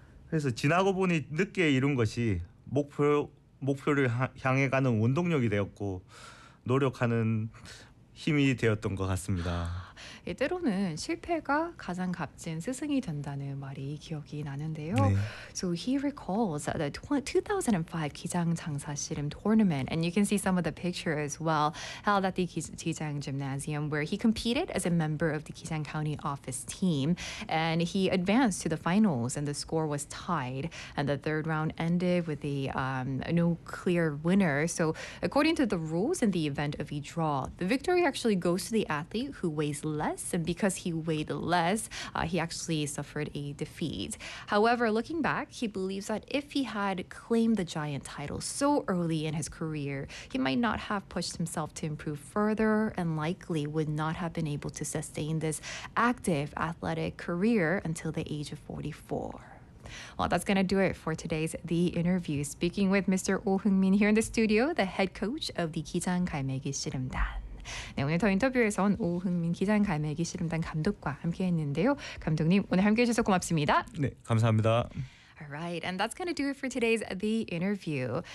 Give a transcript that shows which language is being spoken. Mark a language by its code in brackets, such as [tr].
[ko] 그래서 지나고 보니 늦게 이룬 것이 목표를 향해 가는 원동력이 되었고 노력하는 힘이 되었던 것 같습니다. 때로는 실패가 가장 값진 스승이 된다는 말이 기억이 나는데요. 네. [en] So he recalls the 2005 기장 장사 씨름 tournament, and you can see some of the picture as well held at the 기장 gymnasium where he competed as a member of the 기장 county office team, and he advanced to the finals, and the score was tied, and the third round ended with the no clear winner. So according to the rules in the event of a draw, the victory actually goes to the athlete who weighs less, and because he weighed less, he actually suffered a defeat. However, looking back, he believes that if he had claimed the giant title so early in his career, he might not have pushed himself to improve further and likely would not have been able to sustain this active athletic career until the age of 44. Well, that's going to do it for today's The Interview. Speaking with Mr. Oh Heung-min here in the studio, the head coach of the 기장 갈매기 씨름단. [ko] 네, 오늘 더 인터뷰에선 오흥민 기장 갈매기 씨름단 감독과 함께했는데요. 감독님, 오늘 함께해주셔서 고맙습니다. 네, 감사합니다. [en] Alright, and that's going to do it for today's The Interview.